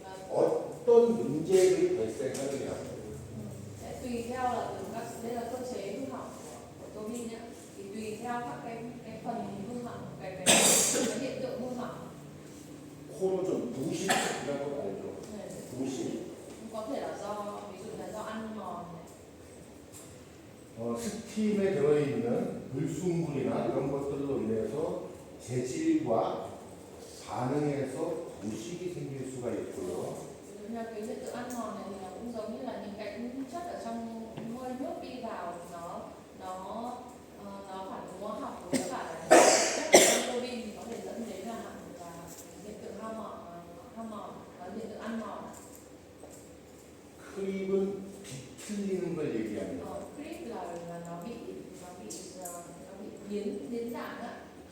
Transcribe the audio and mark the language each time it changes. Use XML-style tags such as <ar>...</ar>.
<ko>어떤 문제들이 발생하느냐.</ko> <vi>Sẽ tùy theo là từ các đây là cơ chế hư hỏng của tua bin nhé. Thì tùy theo các cái phần hư hỏng, cái hiện tượng hư hỏng.</vi> <ko>코로존, 부식이라는 거 알죠?</ko> <vi>Này,</vi> <ko>부식.</ko> <vi>có thể là do ví dụ là do ăn mòn này.</vi> <ko>스팀에 들어있는 불순물이나 이런 것들로 인해서 재질과 반응해서 부식이 생길 수가 있고요.</ko> <vi>Ví dụ như cái hiện tượng ăn mòn này thì nó cũng giống như là những cái chất ở trong hơi nước đi vào thì nó phản ứng hóa học với cả là chất ở trong tua bin thì có thể dẫn đến là hiện tượng hao mòn và hiện tượng ăn mòn.</vi> <ko>크립은 비틀리는 걸 얘기합니다.</ko> <vi>Creep là nó bị biến dạng ạ.</vi>